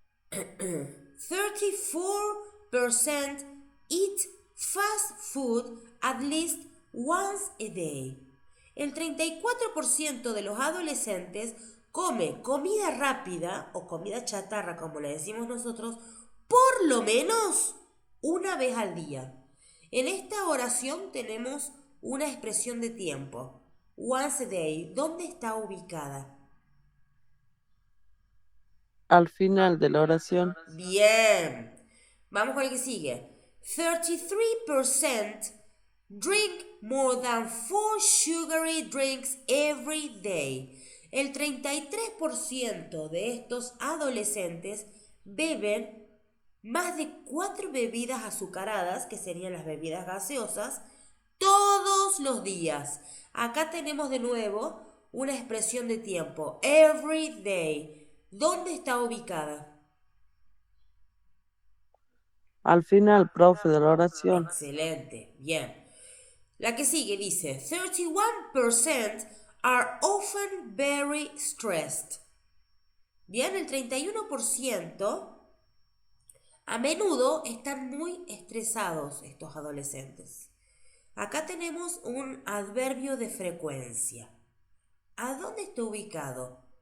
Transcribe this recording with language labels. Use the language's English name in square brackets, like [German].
[English] 34% eat fast food at least once a day. [Spanish] El 34% de los adolescentes come comida rápida o comida chatarra, como le decimos nosotros, por lo menos una vez al día. En esta oración tenemos una expresión de tiempo. [English] Once a day, [Spanish] ¿dónde está ubicada? Al final de la oración. Bien. Vamos con el que sigue. [English] 33% drink more than 4 sugary drinks every day. [Spanish] El 33% de estos adolescentes beben más de 4 bebidas azucaradas, que serían las bebidas gaseosas, todos los días. Acá tenemos de nuevo una expresión de tiempo. [English] Every day. [Spanish] ¿Dónde está ubicada? Al final, profe, de la oración. Excelente, bien. La que sigue dice, 31% [English] are often very stressed. [Spanish] Bien, el 31% a menudo están muy estresados estos adolescentes. Acá tenemos un adverbio de frecuencia. ¿A dónde está ubicado?